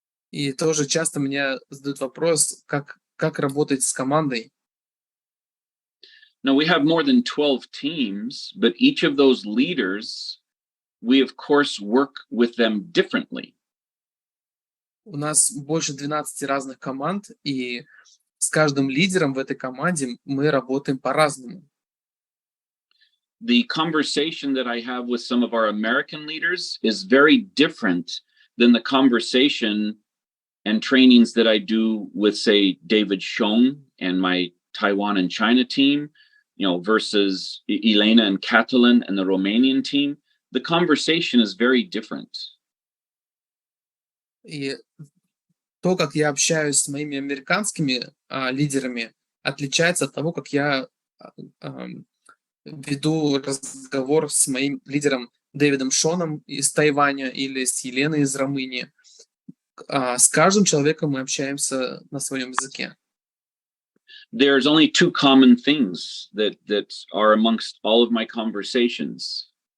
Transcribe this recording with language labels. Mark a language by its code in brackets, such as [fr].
[ru] И тоже часто меня задают вопрос, как работать с командой. [en] Now, we have more than 12 teams, but each of those leaders, we of course work with them differently. [ru] У нас больше 12 разных команд, и с каждым лидером в этой команде мы работаем по-разному. [en] The conversation that I have with some of our American leaders is very different than the conversation and trainings that I do with, say, David Schoen and my Taiwan and China team, versus Elena and Catalan and the Romanian team. The conversation is very different. [ru] И то, как я общаюсь с моими американскими лидерами, отличается от того, как я веду разговор с моим лидером Дэвидом Шоном из Тайваня или с Еленой из Румынии. С каждым человеком мы общаемся на своем языке. [en] There's only two common things that are amongst all of my conversations.